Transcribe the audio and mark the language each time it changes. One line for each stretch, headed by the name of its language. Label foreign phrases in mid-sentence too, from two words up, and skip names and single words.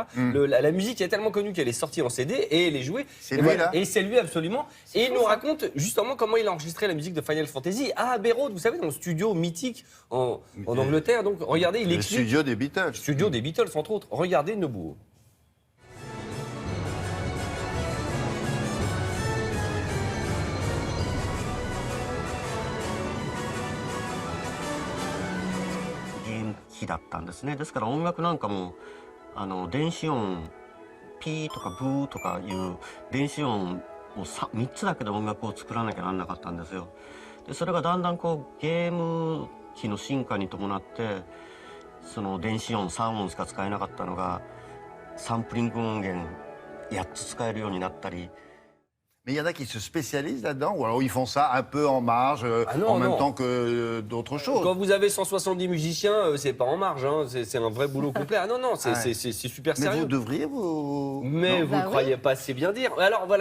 French: La musique est tellement connue qu'elle est sortie en CD et elle est jouée. C'est lui, là. Et c'est lui absolument. Et il nous raconte justement comment il a enregistré la musique de Final Fantasy à Abbey Road, vous savez, dans le studio mythique en Angleterre. Donc regardez, il Le explique. studio des Beatles. Studio des Beatles, entre autres. Regardez Nobuo.
Japanese: 機だったんですね。ですから音楽なんかも電子音ピーとかブーとかいう電子音を3つだけで音楽を作らなきゃなんなかったんですよ。でそれがだんだんゲーム機の進化に伴ってその電子音3音しか使えなかったのがサンプリング音源8つ使えるようになったり。
French: Mais il y en a qui se spécialisent là-dedans, ou alors ils font ça un peu en marge, en même temps que d'autres choses. Quand vous avez 170 musiciens, c'est pas en marge, hein, c'est un vrai boulot complet. Ah non, c'est super sérieux. Mais vous devriez, vous... Mais non. vous ne croyez pas assez bien dire. Alors voilà,